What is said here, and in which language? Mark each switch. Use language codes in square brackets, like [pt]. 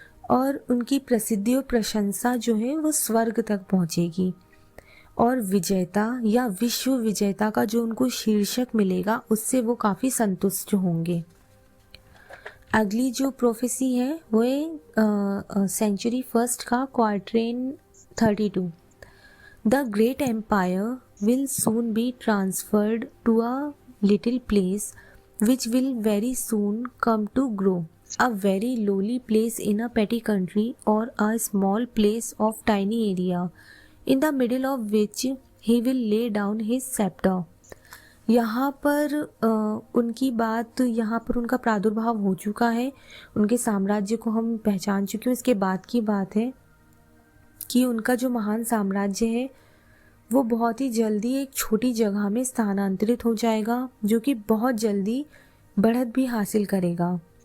[hi] और उनकी प्रसिद्धि और प्रशंसा जो है वो स्वर्ग तक पहुंचेगी, और विजेता या विश्व विजेता का जो उनको शीर्षक मिलेगा उससे वो काफ़ी संतुष्ट होंगे। अगली जो प्रोफेसी है वो है सेंचुरी फर्स्ट का quatrain 32, [en] The great empire will soon be transferred to a little place which will very soon come to grow. A very lowly place in a petty country or a small place of tiny area in the middle of which he will lay down his scepter. [hi] यहाँ पर उनकी बात, यहाँ पर उनका प्रादुर्भाव हो चुका है, उनके साम्राज्य को हम पहचान चुके हैं। इसके बाद की बात है कि उनका जो महान साम्राज्य है वो बहुत ही जल्दी एक छोटी जगह में स्थानांतरित हो जाएगा, जो कि बहुत जल्दी बढ़त भी हासिल करेगा।